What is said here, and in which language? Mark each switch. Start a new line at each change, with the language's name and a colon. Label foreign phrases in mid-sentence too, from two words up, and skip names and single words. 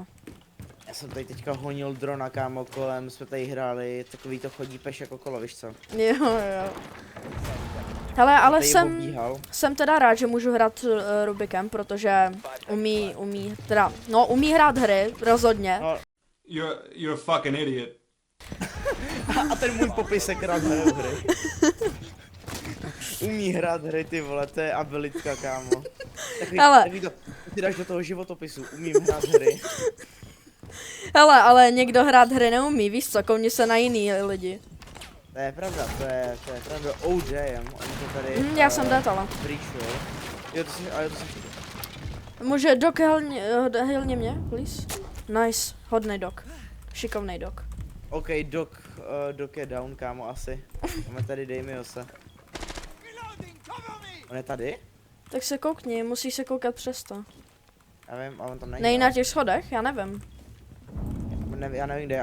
Czech: Já jsem tady teďka honil drona, kámo, kolem, jsme tady hráli, takový to chodí peš jako kolo, víš co? Jo. Hele, ale jsem teda rád, že můžu hrát Rubikem, protože umí hrát hry, rozhodně. No.
English: You're a fucking idiot.
Czech: A ten můj popisek rád hraje hry. Umí hrát hry, ty vole, to je abilitka, kámo. Takový to, ty dáš do toho životopisu, umím hrát hry. Hele, ale někdo hrát hry neumí, víš co, koukni se na jiný lidi. To je pravda, to je pravda, OJM, oni to tady... já jsem datala. Jo, to jsem Může Doc helně mě, please? Nice, hodnej Doc. Šikovnej Doc. OK, Doc je down, kámo, asi. Máme tady Damiose. On je tady? Tak se koukni, musíš se koukat přes to. Já vím, ale on tam není. Nej na těch schodech? Já nevím. Já nevím kde,